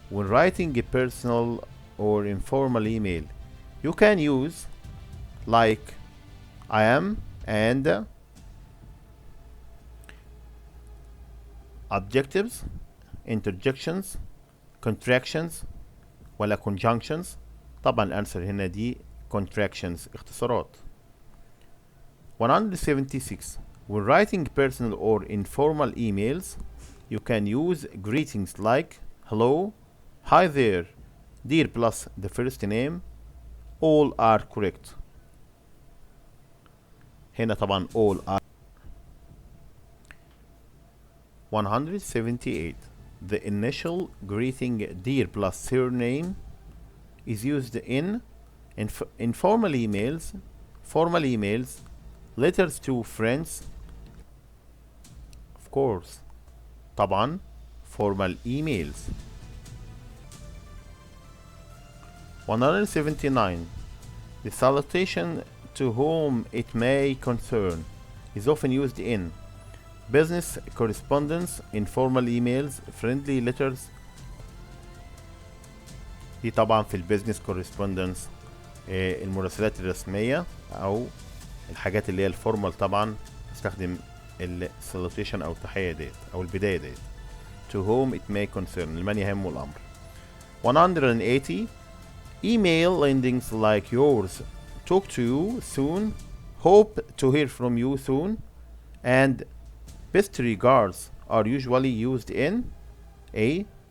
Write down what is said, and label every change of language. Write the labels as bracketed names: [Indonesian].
[English] When writing a personal or informal email, you can use like I am and adjectives, interjections, contractions, ولا conjunctions. [Arabic] طبعا الانسر هنا دي contractions اختصارات. [English] 176. When writing personal or informal emails, you can use greetings like hello, hi there, dear plus the first name, all are correct. [Arabic] هنا طبعا all are. [English] 178. The initial greeting dear plus surname is used in informal emails, formal emails, letters to friends, of course طبعا formal emails. 179. The salutation to whom it may concern is often used in business correspondence, informal emails, friendly letters. [Arabic] دي طبعا في البيزنس كورسبوندنس، المراسلات الرسمية أو الحاجات اللي هي الفورمال. طبعا استخدم السالوتيشن أو التحية ديت أو البداية ديت. [English] To whom it may concern، [Arabic] لمن يهم الأمر. [English] 180. Email endings like yours, talk to you soon, hope to hear from you soon, and best regards are usually used in A.